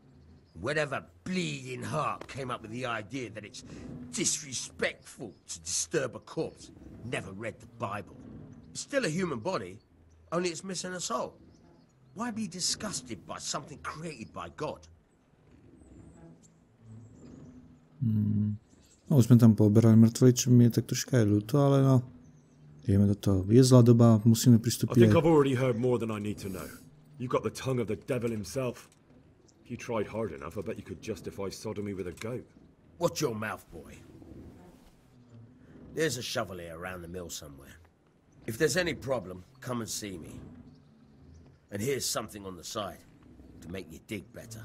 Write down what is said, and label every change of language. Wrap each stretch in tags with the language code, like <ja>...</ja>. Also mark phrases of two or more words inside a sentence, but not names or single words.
<en>Whatever bleeding heart came up with the idea that it's disrespectful to disturb a corpse never read the Bible. It's still a human body, only it's missing a soul. Why be disgusted by something created by God?</en> <sk>No, už sme tam pooberali mŕtvoly, čo mi je tak troška aj ľúto, ale no, ideme do toho. Je zlá doba, musíme pristúpiť.</sk> <en>I think I've already heard more than I need to know. You've got the tongue of the devil himself. If you tried hard enough, I bet you could justify sodomy with a goat. Watch your mouth, boy. There's a shovel here around the mill somewhere. If there's any problem, come and see me. And here's something on the side to make you dig better.</en>